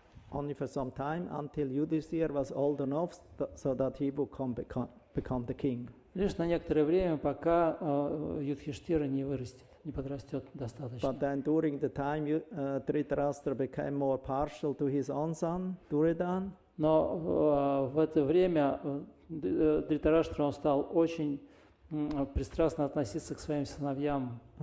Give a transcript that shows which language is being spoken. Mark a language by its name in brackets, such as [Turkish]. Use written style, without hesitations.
[English] Only for some time, until Yudhishthira was old enough so that he would become the king. [Russian] Лишь на некоторое время, пока Юдхиштхира не вырастет, не подрастет достаточно. [English] But then during the time Dhritarashtra became more partial to his own son, Duryodhana. [Russian] Но в это время Dhritarashtra, он стал очень пристрастно относиться к своим сыновьям.